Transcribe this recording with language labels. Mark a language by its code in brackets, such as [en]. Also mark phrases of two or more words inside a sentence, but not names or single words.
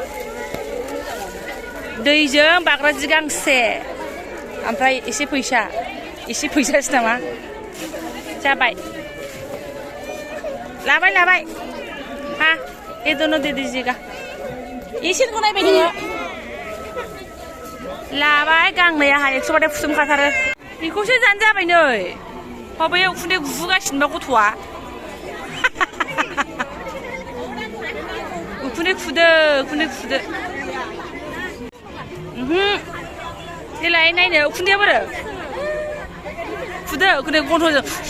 [brx] दैजों बाग्रा जि गांसे ओमफ्राय एसे फैसासो नामा जाबाय लाबाय हा [hi] ये दोनों दे दीजिएगा [brx] इसेखौ नायबाय नोङो लाबाय गांनैयाहा 100 बाथाय फुसुमखाथारो बेखौसो जानो जाबाय नै हबायाव उखुन्दै गुफुगासिनोबा गथ'आ उखुन्दै खुदो देलाय नायनो उखुन्दैया बोरो खुदो उखुन्दै गन्थ'जों